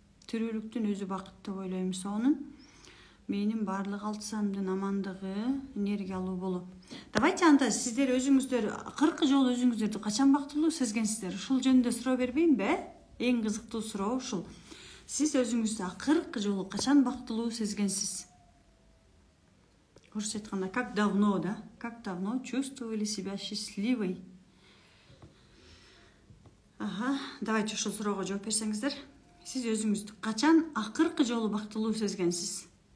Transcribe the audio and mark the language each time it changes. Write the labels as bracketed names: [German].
[Kyrgyz] Тирүүлүктүн өзү бакыт деп ойлойм сонун. Менин баардык алты санымдын амандыгы, энергиялуу болуп. Давайте анда сиздер өзүңүздөр 40 жолу өзүңүздөрдү качан бактылуу сезгенсиздер? Ушул жөнүндө суроо бербейинби? Эң кызыктуу суроо ушул. Сиз өзүңүздү 40 жолу качан бактылуу сезгенсиз? Орусча айтканда, [Russian] как давно, да? Как давно чувствовали себя счастливой? [Kyrgyz] Давайте ушул суроого жооп берсеңиздер. Сиз өзүңүздү качан 40 жолу бактылуу сезгенсиз?